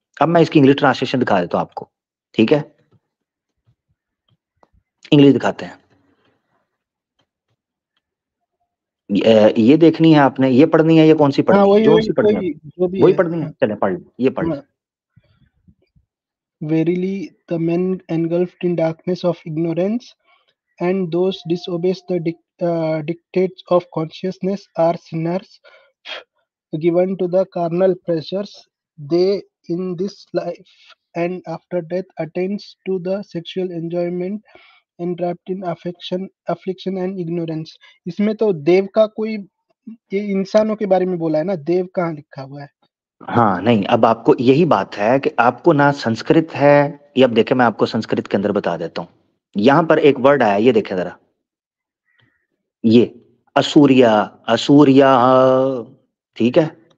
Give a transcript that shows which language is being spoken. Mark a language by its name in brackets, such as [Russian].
[Hindi] अब मैं इसकी इंग्लिश ट्रांसलेशन दिखा देता हूं आपको, ठीक है? इंग्लिश दिखाते हैं। ये देखनी है आपने, ये पढ़नी है, ये कौन सी पढ़नी है? वही जो वही सी पढ़नी है, वही जो भी वही है। पढ़नी है, चले पढ़ ली, ये पढ़ ली। [English] Verily, the men engulfed in darkness of ignorance, and those disobeys the dictates of consciousness are sinners, given to the carnal pleasures. They in this life and after death attains to the sexual enjoyment entrapped in affliction and ignorance. [Hindi] इसमें तो देव का कोई, ये इंसानों के बारे में बोला है ना, देव कहाँ लिखा हुआ है? हाँ नहीं, अब आपको यही बात है कि आपको ना संस्कृत है। ये अब देखे, मैं आपको संस्कृत के अंदर बता देता हूँ। यहां पर एक वर्ड आया, ये देखे जरा, ये असूर्या, असूर्या, ठीक है?